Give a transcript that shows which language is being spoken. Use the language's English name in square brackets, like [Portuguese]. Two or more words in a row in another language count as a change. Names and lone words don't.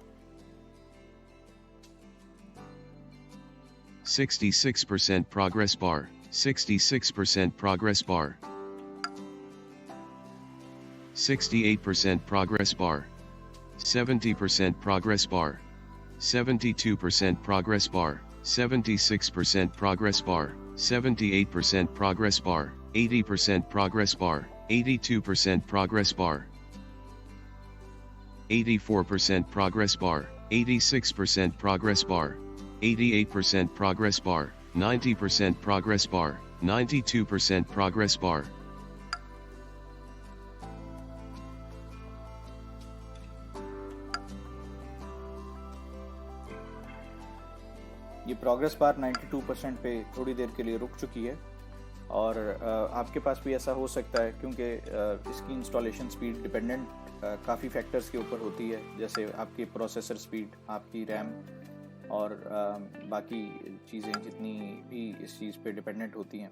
[English] 66% progress bar, 66% progress bar, 68% progress bar, 70% progress bar, 72% progress bar, 76% progress bar, 78% progress bar, 80% progress bar, 82% progress bar, 84% progress bar, 86% progress bar, 88% progress bar, 90% progress bar, 92% progress bar. [Hindi] ये [English] progress bar [Hindi] 92% पे थोड़ी देर के लिए रुक चुकी है और आपके पास भी ऐसा हो सकता है क्योंकि इसकी [English] installation speed dependent [Hindi] काफ़ी फैक्टर्स के ऊपर होती है, जैसे आपकी [English] processor speed, [Hindi] आपकी रैम और बाकी चीज़ें जितनी भी इस चीज़ पे डिपेंडेंट होती हैं।